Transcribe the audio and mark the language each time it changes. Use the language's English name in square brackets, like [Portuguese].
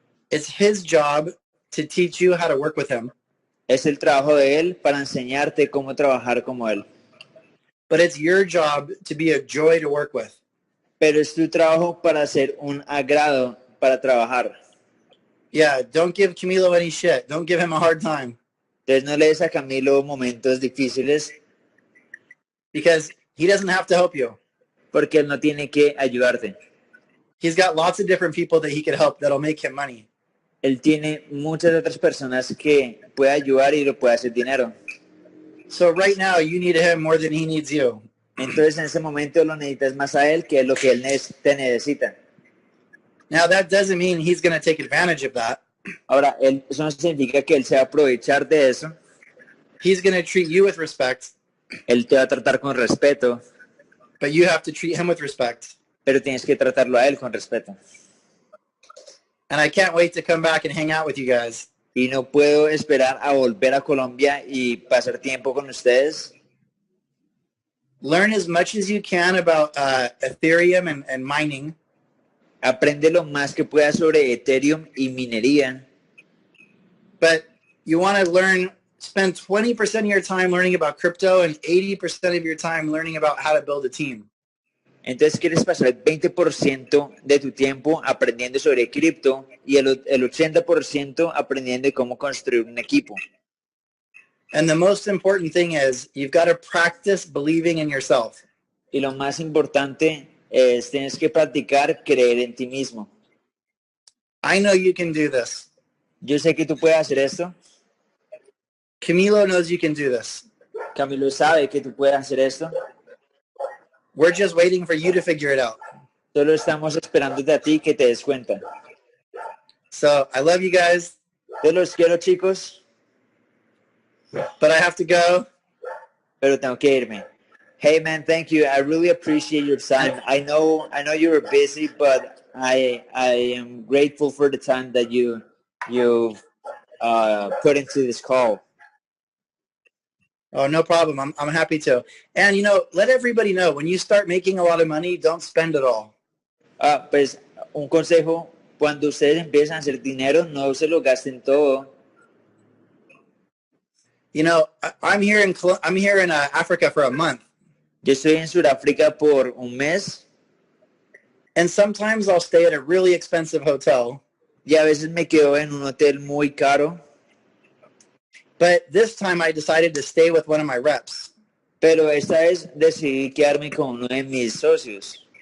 [English] It's his job to teach you how to work with him. [Spanish] Es el trabajo de él para enseñarte cómo trabajar como él. [English] But it's your job to be a joy to work with. [Spanish] Pero es tu trabajo para ser un agrado para trabajar. [English] Yeah, don't give Camilo any shit. Don't give him a hard time. [Spanish] Entonces no le des a Camilo momentos difíciles [English] because he doesn't have to help you. [Spanish] porque él no tiene que ayudarte. [English] He's got lots of different people that he could help that'll make him money. [Spanish] Él tiene muchas otras personas que puede ayudar y lo puede hacer dinero. [English] So right now you need him more than he needs you. [Spanish] Entonces en ese momento lo necesitas más a él que es lo que él te necesita. [English] Now that doesn't mean he's going to take advantage of that. [Spanish] Ahora, eso no significa que él se va a aprovechar de eso. [English] He's going to treat you with respect. [Spanish] Él te va a tratar con respeto. [English] But you have to treat him with respect. [Spanish] Pero tienes que tratarlo a él con respeto. [English] And I can't wait to come back and hang out with you guys. [Spanish] Y no puedo esperar a volver a Colombia y pasar tiempo con ustedes. [English] Learn as much as you can about Ethereum and mining. [Spanish] Aprende lo más que puedas sobre Ethereum y minería. [English] But you want to spend 20% of your time learning about crypto and 80% of your time learning about how to build a team. [Spanish] Entonces quieres pasar el 20% de tu tiempo aprendiendo sobre cripto y el 80% aprendiendo de cómo construir un equipo. [English] And the most important thing is you've got to practice believing in yourself. [Spanish] Y lo más importante es tienes que practicar creer en ti mismo. [English] I know you can do this. [Spanish] Yo sé que tú puedes hacer esto. [English] Camilo knows you can do this. [Spanish] Camilo sabe que tú puedes hacer esto. [English] We're just waiting for you to figure it out. [Spanish] Solo estamos esperando de a ti que te des cuenta. [English] So I love you guys. [Spanish] Yo los quiero, chicos. [English] But I have to go. [Spanish] Pero tengo que irme. [English] Hey man, thank you. I really appreciate your time. I know you were busy, but I am grateful for the time that you put into this call. Oh, no problem. I'm happy to. And let everybody know when you start making a lot of money, don't spend it all. [Spanish] Pues un consejo, cuando ustedes empiezan a hacer dinero, no se lo gasten todo. [English] I'm here in Africa for a month. [Spanish] Yo estoy en Sudáfrica por un mes. [English] And sometimes I'll stay at a really expensive hotel. [Spanish] Y a veces me quedo en un hotel muy caro. [English] But this time I decided to stay with one of my reps. [Spanish] Pero esta vez decidí quedarme con uno de mis socios.